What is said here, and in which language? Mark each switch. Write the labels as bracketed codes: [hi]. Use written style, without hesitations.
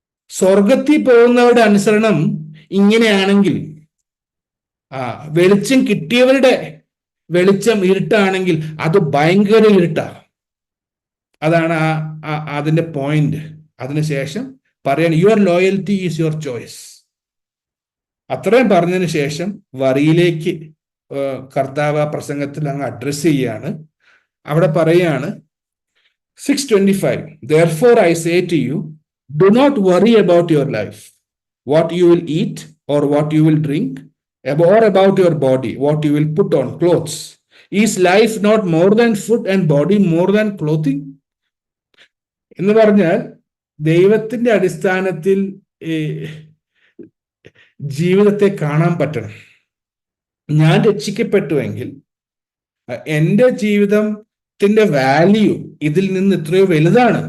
[ml] സ്വർഗത്തിൽ പോകുന്നവരുടെ അനുസരണം ഇങ്ങനെയാണെങ്കിൽ, വെളിച്ചം കിട്ടിയവരുടെ വെളിച്ചം ഇരുട്ടാണെങ്കിൽ അത് ഭയങ്കര ഇരുട്ടാ. അതാണ് അതിന്റെ പോയിന്റ്. അതിനുശേഷം പറയാൻ [en] Your loyalty is your choice. [ml] അത്രയും പറഞ്ഞതിന് ശേഷം വറിയിലേക്ക് കർത്താവ് പ്രസംഗത്തിൽ അങ്ങ് അഡ്രസ് ചെയ്യാണ്. അവിടെ പറയാണ് 6:25, [en] therefore I say to you, do not worry about your life, what you will eat or what you will drink, or about your body, what you will put on clothes. Is life not more than food and body more than clothing? [ml] എന്ന് പറഞ്ഞാൽ ദൈവത്തിന്റെ അടിസ്ഥാനത്തിൽ ജീവിതത്തെ കാണാൻ പറ്റണം. ഞാൻ രക്ഷിക്കപ്പെട്ടുവെങ്കിൽ എൻ്റെ ജീവിതത്തിന്റെ വാല്യൂ ഇതിൽ നിന്ന് എത്രയോ വലുതാണ്.